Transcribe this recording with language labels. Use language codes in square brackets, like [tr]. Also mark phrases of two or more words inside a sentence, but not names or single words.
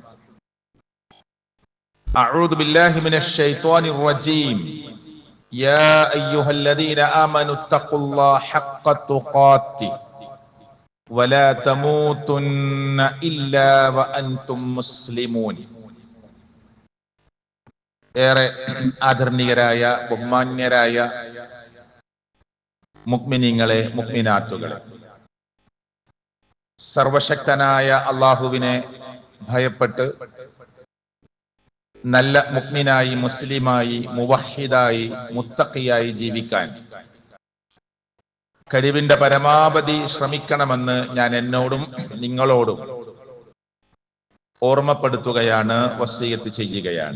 [ar] أعوذ بالله من الشيطان الرجيم. يا أيها الذين آمنوا اتقوا الله حق تقاته ولا تموتن إلا وأنتم مسلمون. [ml] ഏറെ ആദരണീയരായ ബഹുമാന്യരായ മുഅ്മിനീങ്ങളെ മുഅ്മിനാത്തുകളെ, സർവശക്തനായ അള്ളാഹുവിനെ ഭയപ്പെട്ട് നല്ല മുഅ്മിനായി, മുസ്ലിമായി, മുവഹിദായി, മുത്തഖിയായി ജീവിക്കാൻ കഴിവിന്റെ പരമാവധി ശ്രമിക്കണമെന്ന് ഞാൻ എന്നോടും നിങ്ങളോടും ഓർമ്മപ്പെടുത്തുകയാണ്, വസിയ്യത്ത് ചെയ്യുകയാണ്.